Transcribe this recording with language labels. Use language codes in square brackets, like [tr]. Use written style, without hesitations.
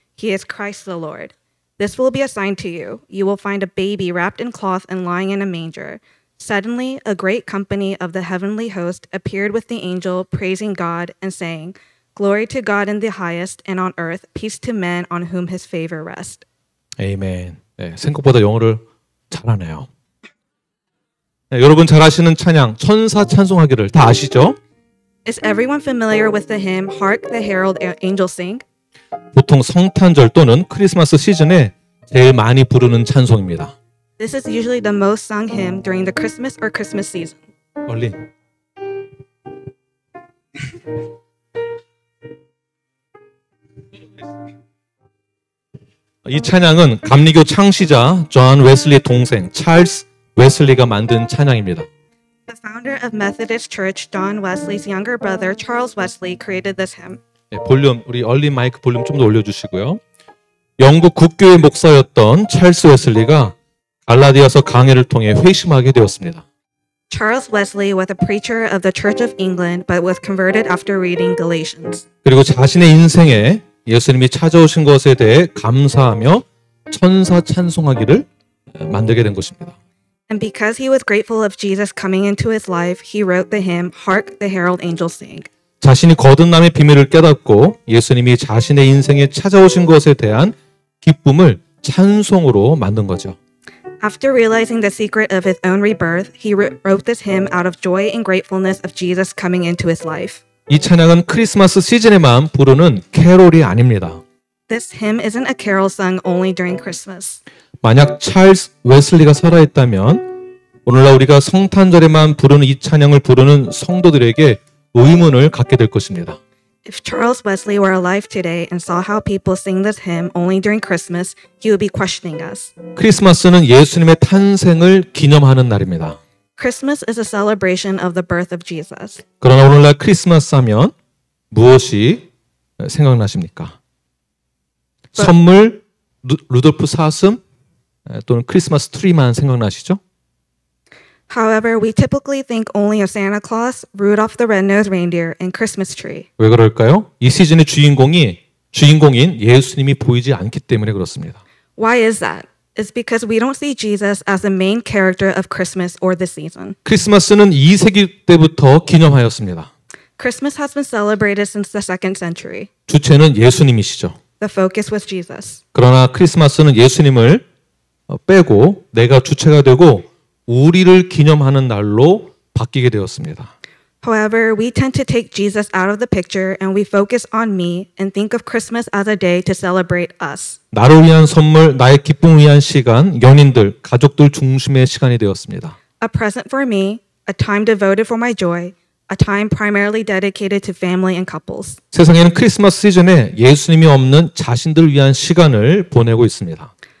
[en] He is Christ the Lord. This will be a sign to you. You will find a baby wrapped in cloth and lying in a manger." Suddenly, a great company of the heavenly host appeared with the angel, praising God and saying, "Glory to God in the highest, and on earth peace to men on whom his favor rests." [ko] 아멘. 네, 생각보다 영어를 잘하네요. 네, 여러분 잘 아시는 찬양 천사 찬송하기를 다 아시죠? [en] Is everyone familiar with the hymn "Hark the Herald Angels Sing"? [ko] 보통 성탄절 또는 크리스마스 시즌에 제일 많이 부르는 찬송입니다. [en] This is usually the most sung hymn during the Christmas or Christmas season. [ko] 얼린. 이 찬양은 감리교 창시자 존 웨슬리의 동생 찰스 웨슬리가 만든 찬양입니다. [en] The founder of Methodist Church, John Wesley's younger brother, Charles Wesley, created this hymn. [ko] 네, 볼륨 우리 얼린 마이크 볼륨 좀 더 올려주시고요. 영국 국교의 목사였던 찰스 웨슬리가 갈라디아서 강해를 통해 회심하게 되었습니다. [en] Charles Wesley was a preacher of the Church of England, but was converted after reading Galatians. [ko] 그리고 자신의 인생에 예수님이 찾아오신 것에 대해 감사하며 천사 찬송하기를 만들게 된 것입니다. [en] And because he was grateful of Jesus coming into his life, he wrote the hymn, "Hark the Herald Angels Sing." [ko] 자신이 거듭남의 비밀을 깨닫고 예수님이 자신의 인생에 찾아오신 것에 대한 기쁨을 찬송으로 만든 거죠. [en] After realizing the secret of his own rebirth, he wrote this hymn out of joy and gratefulness of Jesus coming into his life. [ko] 이 찬양은 크리스마스 시즌에만 부르는 캐롤이 아닙니다. [en] This hymn isn't a carol sung only during Christmas. [ko] 만약 찰스 웨슬리가 살아있다면 오늘날 우리가 성탄절에만 부르는 이 찬양을 부르는 성도들에게 의문을 갖게 될 것입니다. [en] If Charles Wesley were alive today and saw how people sing this hymn only during Christmas, he would be questioning us. [ko] 크리스마스는 예수님의 탄생을 기념하는 날입니다. [en] Christmas is a celebration of the birth of Jesus. [ko] 그러나 오늘날 크리스마스 하면 무엇이 생각나십니까? 선물, 루돌프 사슴 또는 크리스마스 트리만 생각나시죠? [en] However, we typically think only of Santa Claus, Rudolph the Red-Nosed Reindeer, and Christmas tree. [ko] 왜 그럴까요? 이 시즌의 주인공인 예수님이 보이지 않기 때문에 그렇습니다. [en] Why is that? It's because we don't see Jesus as the main character of Christmas or the season. [ko] 크리스마스는 2세기 때부터 기념하였습니다. [en] Christmas has been celebrated since the 2nd century. [ko] 주체는 예수님이시죠. [en] The focus was Jesus. [ko] 그러나 크리스마스는 예수님을 빼고 내가 주체가 되고 우리를 기념하는 날로 바뀌게 되었습니다. [en] However, we tend to take Jesus out of the picture and we focus on me and think of Christmas as a day to celebrate us. [ko] 나를 위한 선물, 나의 기쁨을 위한 시간, 연인들, 가족들 중심의 시간이 되었습니다. [en] A present for me, a time devoted for my joy, a time primarily dedicated to family and couples. [ko] 세상에는 크리스마스 시즌에 예수님이 없는 자신들 위한 시간을 보내고 있습니다.